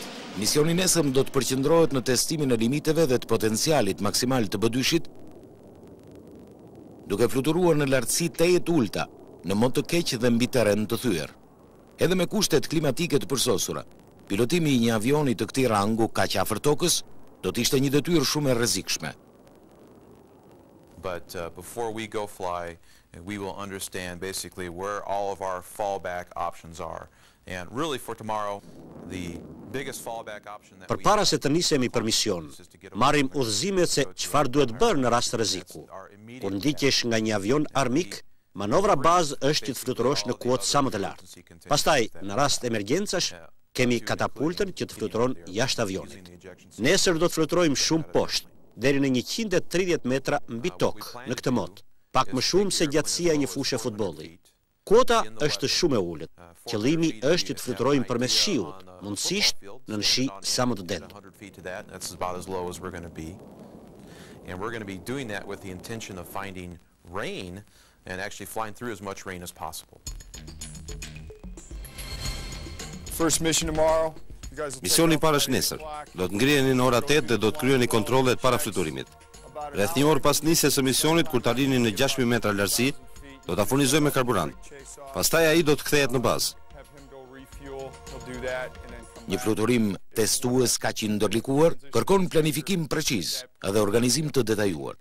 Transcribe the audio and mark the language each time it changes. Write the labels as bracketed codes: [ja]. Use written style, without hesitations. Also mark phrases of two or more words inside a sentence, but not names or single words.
[sq] Misioni nesër do të përqendrohet në testimin e limiteve dhe të potencialit maksimal të B2-shit, duke fluturuar në lartësi teje të ulta, në mod të keq dhe mbi terren të thyer. Edhe me kushtet klimatike të përsosura, pilotimi i një avioni të këtij rangu kaq afër tokës do të ishte një detyrë shumë e rrezikshme. [en] But before we go fly, we will understand basically where all of our fallback options are. And really for tomorrow, the biggest fallback option that [sq] Përpara se të nisemi për mision, marrim udhëzimet se çfarë duhet bërë në rast rreziku. Kur ndiqesh nga një avion armik, manovra bazë është që të fluturosh në kuotë sa më të lartë. Pastaj, në rast emergjencash, kemi katapultën që të fluturon jashtë avionit. Nesër do të fluturojmë shumë poshtë, deri në 130 metra mbi tokë në këtë mod, pak më shumë se gjatësia e një fushe futbolli. Kuota është shumë e ulët. Qëllimi është që të fluturojmë përmes shiut, mundësisht në shi sa më të dendur. [en] And we're going to be doing that with the intention of finding rain and actually flying through as much rain as possible. First mission tomorrow. [sq] Misioni para është nesër. Do të ngriheni në ora 8 dhe do të kryeni kontrollet para fluturimit. Rreth një orë pas nisjes së misionit, kur të arrini në 6000 metra lartësi, do ta furnizojmë me karburant. Pastaj ai do të kthehet në bazë. Një fluturim testues kaq i ndërlikuar kërkon planifikim preciz edhe organizim të detajuar.